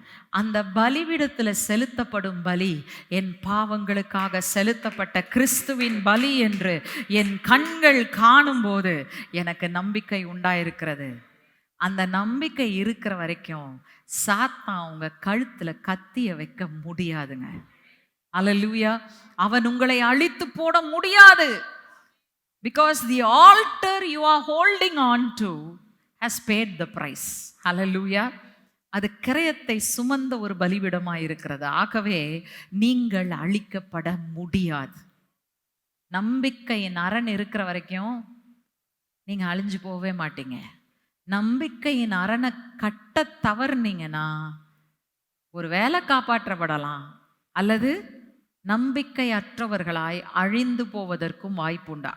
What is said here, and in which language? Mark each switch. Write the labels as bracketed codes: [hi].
[ta] அந்த பலிபீடத்துல செலுத்தப்படும் பலி என் பாவங்களுக்காக செலுத்தப்பட்ட கிறிஸ்துவின் பலி என்று என் கண்கள் காணும் போது எனக்கு நம்பிக்கை உண்டாயிருக்கிறது. அந்த நம்பிக்கை இருக்கிற வரைக்கும் சாத்தான் உங்க கழுத்துல கத்திய வைக்க முடியாதுங்க. அல்லேலூயா. அவன் உங்களை அழித்து போட முடியாது. [en] Because the altar you are holding on to has paid the price. Hallelujah. [ta] அது கிரயத்தை சுமந்த ஒரு பலிபீடமாய் இருக்கிறது. ஆகவே நீங்கள் அழிக்கப்பட முடியாது. நம்பிக்கையின் அரண் இருக்கிற வரைக்கும் நீங்க அழிஞ்சு போகவே மாட்டீங்க. நம்பிக்கையின் அரணை கட்ட தவறுனீங்கன்னா ஒரு வேலை காப்பாற்றப்படலாம், அல்லது நம்பிக்கையற்றவர்களாய் அழிந்து போவதற்கும் வாய்ப்புண்டு.